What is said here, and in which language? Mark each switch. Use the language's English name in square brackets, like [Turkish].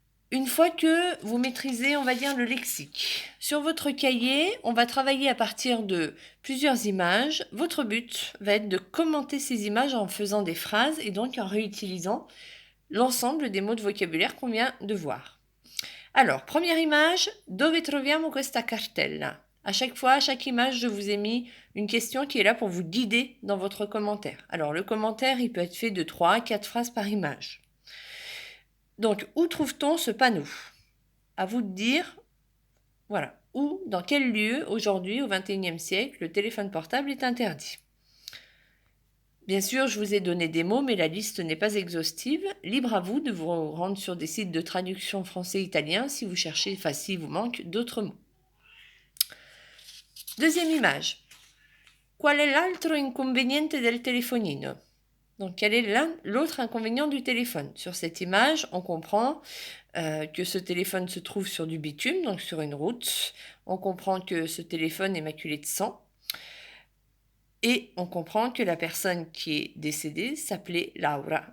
[French] Une fois que vous maîtrisez, on va dire, le lexique, sur votre cahier, on va travailler à partir de plusieurs images. Votre but va être de commenter ces images en faisant des phrases et donc en réutilisant l'ensemble des mots de vocabulaire qu'on vient de voir. Alors, première image, [Italian] dove troviamo questa cartella? [French] À chaque fois, à chaque image, je vous ai mis une question qui est là pour vous guider dans votre commentaire. Alors, le commentaire, il peut être fait de 3 à 4 phrases par image. Donc, où trouve-t-on ce panneau? À vous de dire, voilà, où, dans quel lieu, aujourd'hui, au XXIe siècle, le téléphone portable est interdit. Bien sûr, je vous ai donné des mots, mais la liste n'est pas exhaustive. Libre à vous de vous rendre sur des sites de traduction français-italien si vous cherchez, enfin s'il vous manque d'autres mots. Deuxième image. [Italian] Qual è l'altro inconveniente del telefonino? [French] Donc, quel est l'autre inconvénient du téléphone? Sur cette image, on comprend que ce téléphone se trouve sur du bitume, donc sur une route. On comprend que ce téléphone est maculé de sang. Et on comprend que la personne qui est décédée s'appelait Laura.